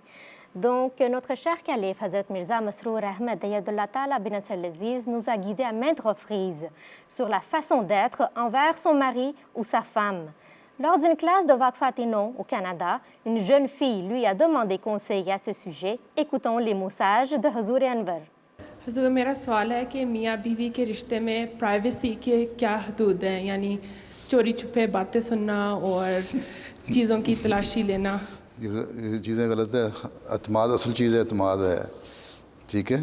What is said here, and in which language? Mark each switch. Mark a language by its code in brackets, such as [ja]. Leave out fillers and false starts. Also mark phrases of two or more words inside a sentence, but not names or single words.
[fr] Donc, notre cher calife, Hazrat Mirza Masroor Ahmed Ayadullah Ta'ala bin Aziz, nous a guidés à maintes reprises sur la façon d'être envers son mari ou sa femme. Lors d'une classe de Waqfatino au Canada, une jeune fille lui a demandé conseil à ce sujet. Écoutons les mots sages de Hazur Anwar. [ur] حضور میرا سوال ہے کہ میاں بیوی کے رشتے میں प्राइवेसी کے کیا حدود ہیں یعنی چوری چھپے باتیں سننا اور چیزوں کی تلاشی لینا یہ چیزیں غلط ہے. اعتماد اصل چیز ہے، اعتماد ہے، ٹھیک ہے.